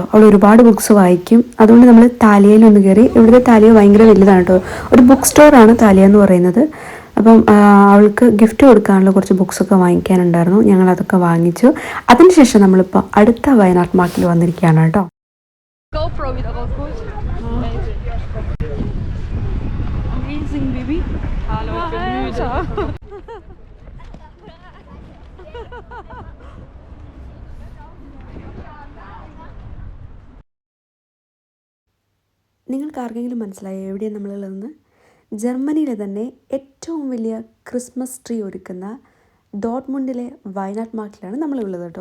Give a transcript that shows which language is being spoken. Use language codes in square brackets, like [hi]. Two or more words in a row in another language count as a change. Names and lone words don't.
[ml] അവൾ ഒരുപാട് ബുക്സ് വായിക്കും. അതുകൊണ്ട് നമ്മൾ താലിയയിലൊന്ന് കയറി. ഇവിടുത്തെ താലിയ ഭയങ്കര വലുതാണ് കേട്ടോ. ഒരു [en] book store [ml] താലിയ എന്ന് പറയുന്നത്. അപ്പം അവൾക്ക് ഗിഫ്റ്റ് കൊടുക്കാനുള്ള കുറച്ച് ബുക്സൊക്കെ വാങ്ങിക്കാനുണ്ടായിരുന്നു. ഞങ്ങളതൊക്കെ വാങ്ങിച്ചു. അതിനുശേഷം നമ്മളിപ്പോൾ അടുത്ത വയനാട് മാർക്കിൽ വന്നിരിക്കുകയാണ് കേട്ടോ. [de] GoPro wieder rausgeholt. [en] Amazing, Baby. [de] Hallo, ich bin müde. [ml] നിങ്ങൾക്ക് ആർക്കെങ്കിലും മനസ്സിലായോ എവിടെയാണ് നമ്മളുള്ളതെന്ന്? ജർമ്മനിയിലെ തന്നെ ഏറ്റവും വലിയ [en] Christmas tree [ml] ഒരുക്കുന്ന ഡോട്ട്മുണ്ടിലെ വയനാട് മാർക്കിലാണ് നമ്മളുള്ളത് കേട്ടോ.